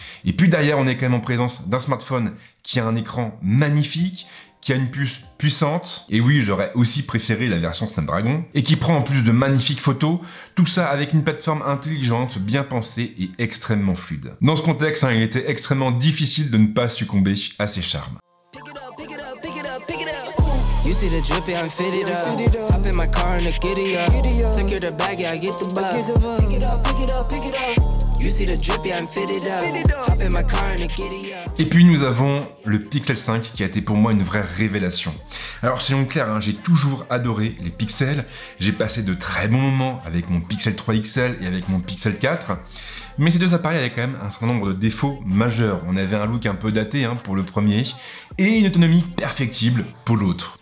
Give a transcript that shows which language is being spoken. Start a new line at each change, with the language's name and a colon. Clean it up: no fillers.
French: Et puis derrière, on est quand même en présence d'un smartphone qui a un écran magnifique, qui a une puce puissante, et oui, j'aurais aussi préféré la version Snapdragon, et qui prend en plus de magnifiques photos, tout ça avec une plateforme intelligente, bien pensée et extrêmement fluide. Dans ce contexte, il était extrêmement difficile de ne pas succomber à ses charmes.
English: You see the drippy, I'm fitted up. Hop in my car and the giddy up. Secure the bag, yeah, I get the bus. Pick it up, pick it up, pick it up. You see the drippy, I'm fitted up. Hop in my car and the giddy up.
French: Et puis nous avons le Pixel 5 qui a été pour moi une vraie révélation. Alors soyons clairs, j'ai toujours adoré les pixels. J'ai passé de très bons moments avec mon Pixel 3 XL et avec mon Pixel 4. Mais ces deux appareils avaient quand même un certain nombre de défauts majeurs. On avait un look un peu daté pour le premier et une autonomie perfectible pour l'autre.